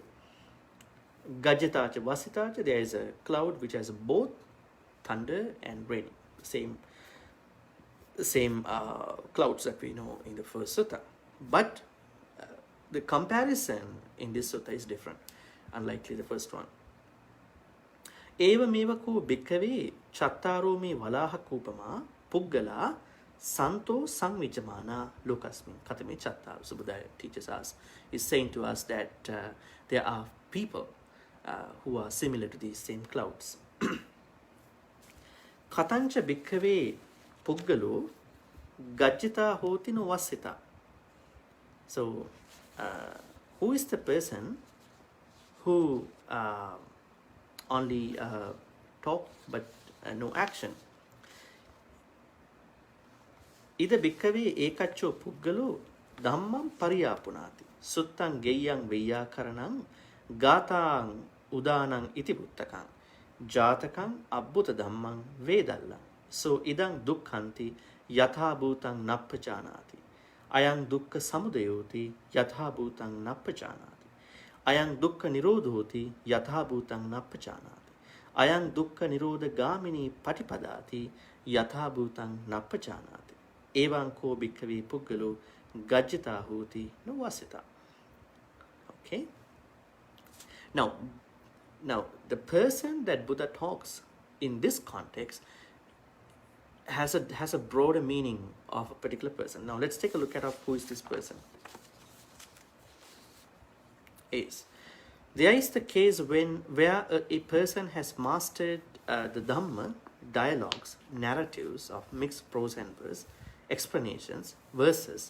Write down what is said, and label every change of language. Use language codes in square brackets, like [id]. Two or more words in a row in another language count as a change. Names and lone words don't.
[pi] Gajjatacha Vasitacha, [en] there is a cloud which has both thunder and raining. Same clouds that we know in the first sutta. But the comparison in this sutta is different, unlikely the first one. [pi] Eva mevako bhikkave chattaro me valāhakūpamā puggala santo samvijamana lokasmin katame chattaru. [en] So Buddha teaches us, is saying to us that there are people who are similar to these same clouds. [pi] Katancha bhikkave puggalo gajjita hoti no vasita. [en] So who is the person who only talk but no action? [pi] Ida bhikkave ekaccho puggalo dhammam pariyapunati suttan geyyang veyyakaranam gātāng udānang iti buttakan jātakam abbhuta dhammam vedallam. So idang dukkhanti yatha bhutang nappacānāti ayang dukkha samudayoti yatha bhutang nappacānāti ayang dukkha nirodhoti yatha bhutang nappacānāti ayang dukkha nirodha gāmini patipadāti yatha bhutang nappacānāti evaṁ ko bhikkave puggalo gajjata hoti no vasita. [en] Okay. Now the person that Buddha talks in this context has a broader meaning of a particular person. Now let's take a look at who is this person. There is the case where a person has mastered the Dhamma, dialogues, narratives of mixed prose and verse, explanations, verses,